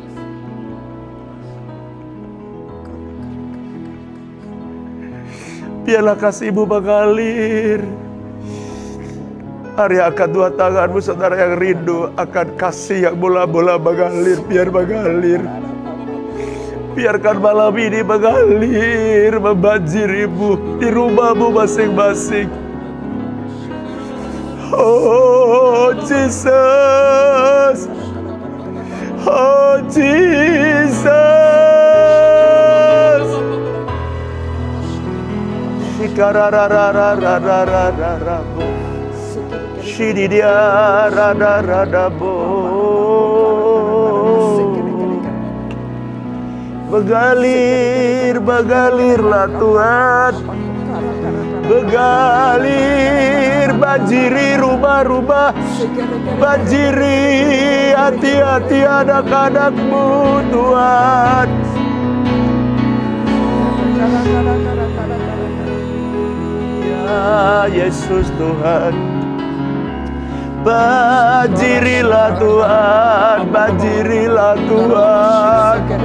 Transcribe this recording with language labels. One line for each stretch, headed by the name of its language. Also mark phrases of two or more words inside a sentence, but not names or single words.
Indonesian: Biarlah kasih-Mu mengalir. Hari akan dua tangan-Mu, saudara yang rindu akan kasih yang mula-mula mengalir, biar mengalir. Biarkan malam ini mengalir, membanjirimu di rumahmu masing-masing. Oh Jesus, oh Jesus, Ikararararararararabo. Shididia rada-radabo. Begalir, begalirlah Tuhan. Begalir, banjiri rumah-rumah. Banjiri hati-hati anak-anakmu Tuhan. Ya Yesus Tuhan. Banjirilah Tuhan, banjirilah Tuhan.